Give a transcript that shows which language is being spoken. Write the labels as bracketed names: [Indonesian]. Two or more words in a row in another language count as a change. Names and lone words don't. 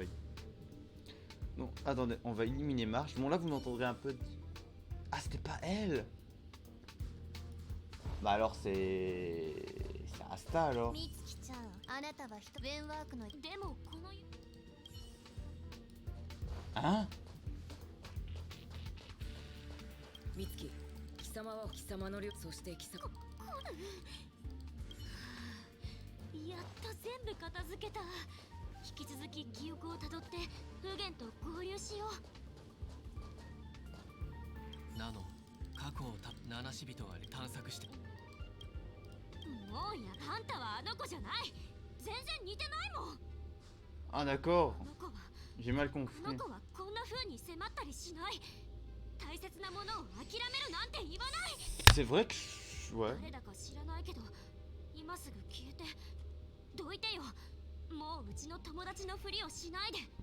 [French] Non, attendez, on va éliminer Marche. Bon, là, vous m'entendrez un peu... Ah, c'était pas elle. Bah alors, c'est Asta, alors. Hein? [Japanese] 美月、貴様は貴様の両、そして貴様。やっと全部片付けた。引き続き記憶をたどってフゲンと合流しよう。ナノ、過去を七死人が探索して。もうや、あんたはあの子じゃない。全然似てないもん。 [French] Ah d'accord. [Japanese] あの子は [French] J'ai mal [Japanese] こ [French] compris. [Japanese] の子はこんな風に迫ったりしない。大切なものを諦めるなんて言わない。 [French] C'est vrai que ouais. [Japanese] 誰だか知らないけど今すぐ消えてどいてよ。もううちの友達のふりをしないで。